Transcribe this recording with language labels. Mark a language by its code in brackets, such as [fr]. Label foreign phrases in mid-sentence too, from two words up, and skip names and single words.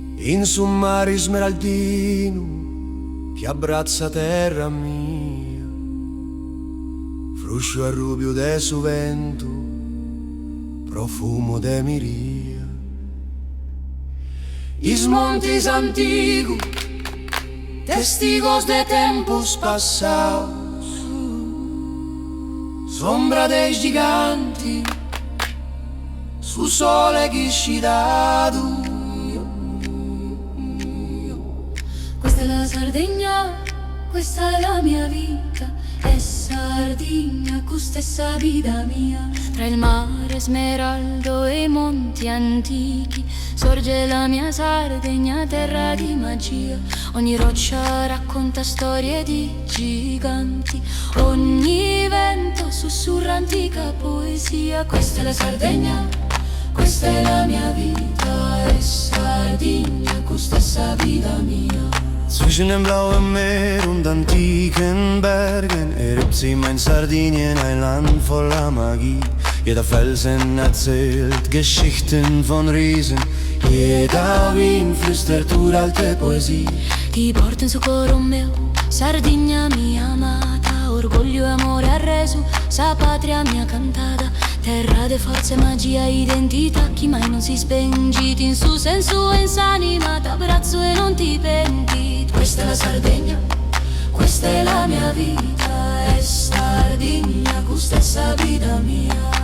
[sc] in su [it] un mare smeraldino che abbraccia terra mia, [sc] fruscio e rubio de su vento, profumo de miria. Is montes antigos, testigos de tempos passados, sombra dei giganti su sole ghiscidato. [it] Questa è la Sardegna, questa è la mia vita, è Sardegna, questa è sa vita mia. Tra il mare smeraldo e i monti antichi sorge la mia Sardegna, terra di magia. Ogni roccia racconta storie di giganti, ogni vento sussurra antica poesia. Questa è la Sardegna, questa è la mia vita, è Sardegna, questa è sa vita mia. [de] Zwischen dem blauen Meer und antiken Bergen erhebt sich mein Sardinien, ein Land voller Magie. Jeder Felsen erzählt Geschichten von Riesen, jeder Wind flüstert uralte Poesie. [sc] Ti porto in su coro meu, Sardegna mia amata, orgoglio e amore arreso, sa patria mia cantata, terra de forza e magia, identità chi mai non si spengiti in su senso e in s'anima, t'abbraccio e non ti penti. [it] Questa è la Sardegna, questa è la mia vita, è Sardegna, questa è sa vita mia.